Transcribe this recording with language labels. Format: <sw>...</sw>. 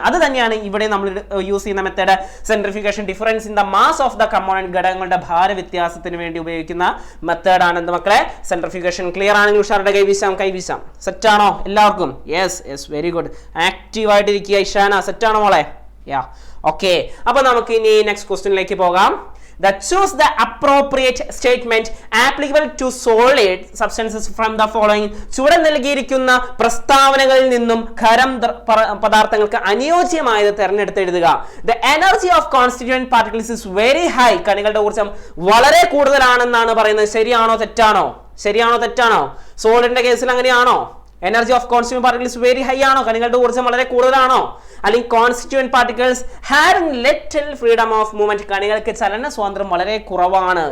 <ml>അത് തന്നെയാണ് ഇവിടെ നമ്മൾ യൂസ് ചെയ്യുന്ന method centrifugation.</ml> <en>difference in the mass of the component,</en> <ml>ഘടകങ്ങളുടെ ഭാര വ്യത്യാസത്തിന് വേണ്ടി ഉപയോഗിക്കുന്ന മെത്തേഡാണ് എന്ത് മക്കളെ? സെൻട്രിഫ്യൂഗേഷൻ. ക്ലിയർ ആണെങ്കിൽ ഉഷാറുടെ കൈവീശാം. സെറ്റ് ആണോ എല്ലാവർക്കും? Yes very good. ആക്റ്റീവ് ആയിട്ടിരിക്കുക ഇഷാന. സെറ്റ് ആണോ മോളെ? ഓക്കെ, അപ്പൊ നമുക്ക് ഇനി നെക്സ്റ്റ് ക്വസ്റ്റ്യനിലേക്ക് പോകാം.</ml> <en>That choose the appropriate statement applicable to solid substances from the following.</en> <ml>ചുവടെ നൽകിയിരിക്കുന്ന പ്രസ്താവനകളിൽ നിന്നും ഖരം പദാർത്ഥങ്ങൾക്ക് അനുയോജ്യമായത് തിരഞ്ഞെടുത്ത് എഴുതുക.</ml> <en>The energy of constituent particles is very high.</en> <ml>കണികളുടെ ഊർജ്ജം വളരെ കൂടുതലാണെന്നാണ് പറയുന്നത്. ശരിയാണോ തെറ്റാണോ? സോളിഡിന്റെ കേസിൽ അങ്ങനെയാണോ?</ml> <en>energy of constituent particles very high</en> <ml>ആണോ? കണികളുടെ ഊർജ്ജം വളരെ കൂടുതലാണോ? അല്ലെങ്കിൽ</ml> <en>constituent particles having little freedom of movement,</en> <ml>കണികൾക്ക് ചലന സ്വാതന്ത്ര്യം വളരെ കുറവാണ്.</ml>